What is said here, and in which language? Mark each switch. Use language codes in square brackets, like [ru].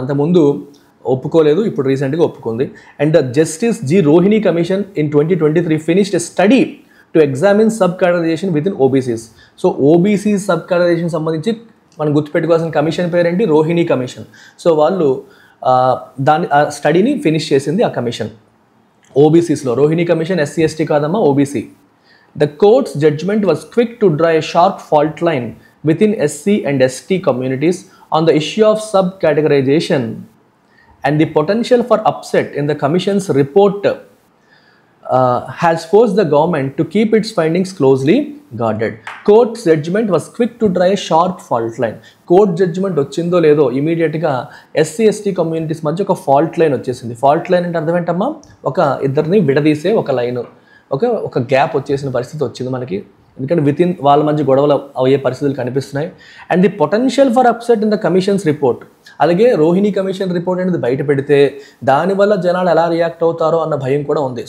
[te] అంతకుముందు ఒప్పుకోలేదు, ఇప్పుడు రీసెంట్గా ఒప్పుకుంది. [en] And the justice G Rohini commission in 2023 finished a study to examine sub categorization with in OBCs. [te] So OBC sub categorisation సంబంధించి మనం గుర్తుపెట్టుకోవాల్సిన కమిషన్ పేరేంటి? రోహిణి కమిషన్. సో వాళ్ళు దాని స్టడీని ఫినిష్ చేసింది ఆ commission. ఓబీసీస్లో Rohini commission SC ST కాదమ్మా, OBC. [en] The court's judgment was quick to draw a sharp fault line with in SC and ST communities on the issue of sub-categorization and the potential for upset in the Commission's report has forced the government to keep its findings closely guarded. Court's judgment was quick to draw a sharp fault line. [te] Court judgement వచ్చిందో లేదో ఇమీడియట్గా SC ST communities మధ్య ఒక fault line వచ్చేసింది. Fault line అంటే అర్థం ఏంటమ్మా? ఒక ఇద్దరిని విడదీసే ఒక లైన్, ఒక గ్యాప్ వచ్చేసిన పరిస్థితి వచ్చింది మనకి. ఎందుకంటే విత్ ఇన్ వాళ్ళ మధ్య గొడవలు అయ్యే పరిస్థితులు కనిపిస్తున్నాయి. [en] and the potential for upset in the commission's report, [te] అలాగే రోహిణి కమిషన్ రిపోర్ట్ అనేది బయట పెడితే దానివల్ల జనాలు ఎలా రియాక్ట్ అవుతారో అన్న భయం కూడా ఉంది.